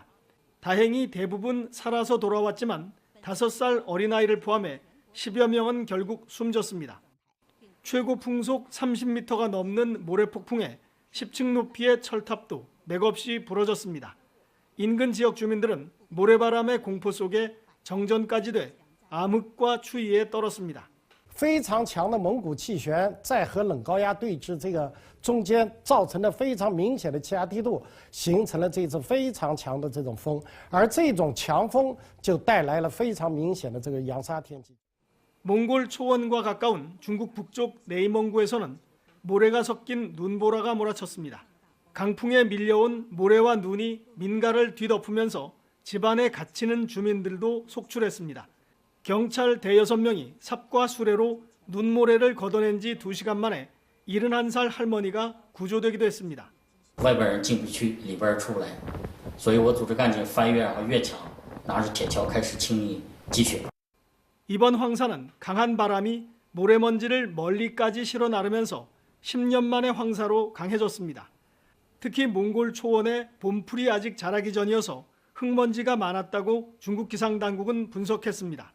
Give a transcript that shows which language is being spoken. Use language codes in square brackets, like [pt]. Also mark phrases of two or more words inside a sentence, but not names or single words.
[ko] 다행히 대부분 살아서 돌아왔지만 5살 어린아이를 포함해 10여 명은 결국 숨졌습니다. 최고 풍속 30m가 넘는 모래폭풍에 10층 높이의 철탑도 맥없이 부러졌습니다. 인근 지역 주민들은 모래바람의 공포 속에 정전까지 돼 암흑과 추위에 떨었습니다. [zh] 非常强的蒙古气旋在和冷高压对峙这个中间造成了非常明显的气压低度，形成了这次非常强的这种风，而这种强风就带来了非常明显的这个扬沙天气。 [ko] 몽골 초원과 가까운 중국 북쪽 네이멍구에서는 모래가 섞인 눈보라가 몰아쳤습니다. 강풍에 밀려온 모래와 눈이 민가를 뒤덮으면서 집안에 갇히는 주민들도 속출했습니다. 경찰 대여섯 명이 삽과 수레로 눈모래를 걷어낸 지 2시간 만에 71살 할머니가 구조되기도 했습니다. [zh] 外边人进不去，里边出不来，所以我组织干警翻越越墙，拿着铁锹开始清理积雪。 [ko] 이번 황사는 강한 바람이 모래먼지를 멀리까지 실어 나르면서 10년 만에 황사로 강해졌습니다. 특히 몽골 초원에 봄풀이 아직 자라기 전이어서 흙먼지가 많았다고 중국 기상당국은 분석했습니다.